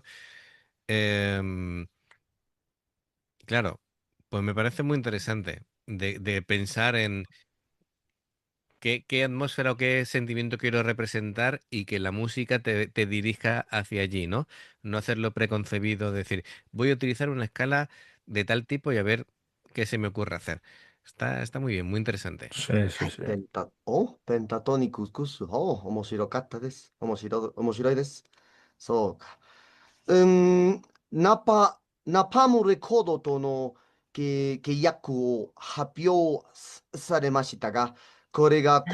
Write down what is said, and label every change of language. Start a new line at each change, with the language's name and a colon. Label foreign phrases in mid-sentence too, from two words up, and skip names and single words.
Spanish: Em, claro, pues me parece muy interesante de pensar en qué atmósfera o qué sentimiento quiero representar y que la música te dirija hacia allí, ¿no? No hacerlo preconcebido, decir, voy a utilizar una escala de tal tipo y a ver qué se me ocurre hacer. Está muy bien, muy interesante. sí, は sí, い、 sí.
Japanese: ペンタトニクス。面白かったです。面白いです。そうか。ナパムレコードとの契約を発表されましたが、これが